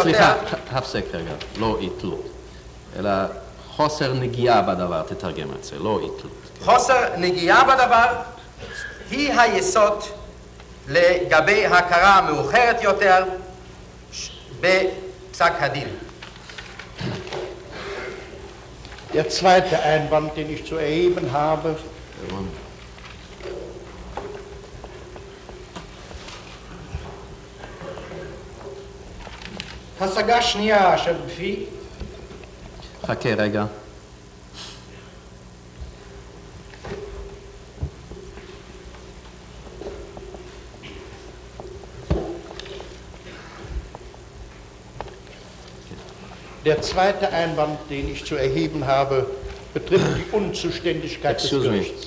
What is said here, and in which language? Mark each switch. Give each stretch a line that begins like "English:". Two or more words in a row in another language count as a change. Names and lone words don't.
Hebrew: סליחה, הפסק רגע, לא אי תלות, אלא חוסר נגיעה בדבר, תתרגם את זה, לא אי תלות. חוסר נגיעה בדבר היא היסוד לגבי הכרה מאוחרת יותר בפסק הדין.
German: Der zweite Einwand, den ich zu erheben habe,
Hebrew: השגה שנייה אשר בפי, חכה רגע.
German: Der zweite Einwand, den ich zu erheben habe, betrifft die Unzuständigkeit des Gerichts.